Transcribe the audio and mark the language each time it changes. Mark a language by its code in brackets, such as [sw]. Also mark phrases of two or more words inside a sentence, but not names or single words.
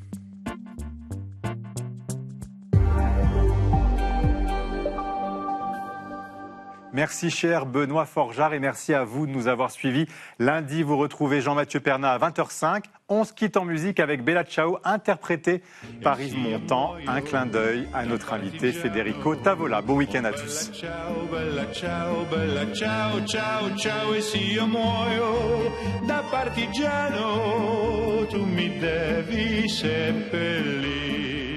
[fr] Merci cher Benoît Forjard et merci à vous de nous avoir suivis. Lundi, vous retrouvez Jean-Mathieu Pernin à 20h05. On se quitte en musique avec Bella Ciao, interprétée par Yves Montand. Un clin d'œil à notre invité Federico Tavola. Bon week-end à tous. [it] Bella ciao, ciao, ciao, e se io muoio da partigiano, tu mi devi seppellire.